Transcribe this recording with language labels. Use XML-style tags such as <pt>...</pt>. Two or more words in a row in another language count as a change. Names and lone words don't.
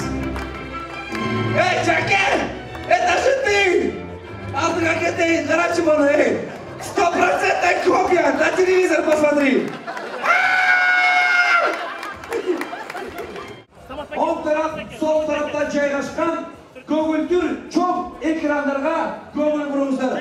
<ru>Эй, Чаке! Это же ты! А ты как это горячий был, 100% копия! На телевизор посмотри!</ru> <ky>Оң тарап, сол тараптан жайгашкан көгүлтүр чоң экрандарга көңүл буруңуздар.</ky>